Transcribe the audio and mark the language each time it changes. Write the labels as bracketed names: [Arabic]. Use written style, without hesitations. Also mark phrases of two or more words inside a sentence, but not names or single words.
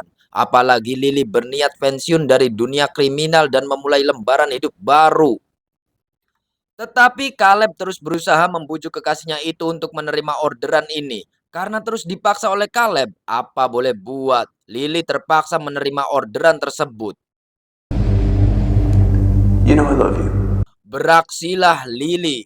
[Indonesian] Apalagi Lily berniat pensiun dari dunia kriminal dan memulai lembaran hidup baru. Tetapi Caleb terus berusaha membujuk kekasihnya itu untuk menerima orderan ini. Karena terus dipaksa oleh Caleb, apa boleh buat, Lily terpaksa menerima orderan tersebut. [English] You know I love you. [Indonesian] Beraksilah Lily.